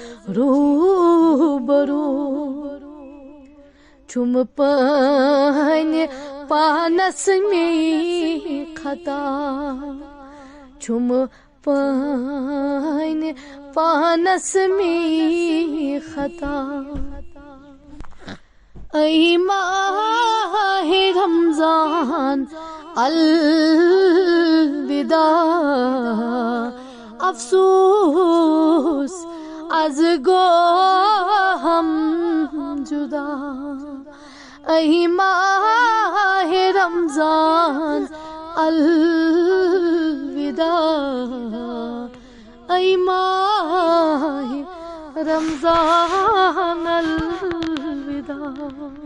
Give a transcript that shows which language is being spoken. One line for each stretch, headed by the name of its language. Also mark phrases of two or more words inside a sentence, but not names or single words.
Kashmiri: روٗبروٗ چھُم پنٛنہِ پانس مے خطا چھُم پنٛنہِ پانس مے خطا
Persian: اے ماہِ رمضان الوداع افسوس از گوٚو ہم جُدا اے ماہِ رمضان الوداع اے ماہِ رمضان الوداع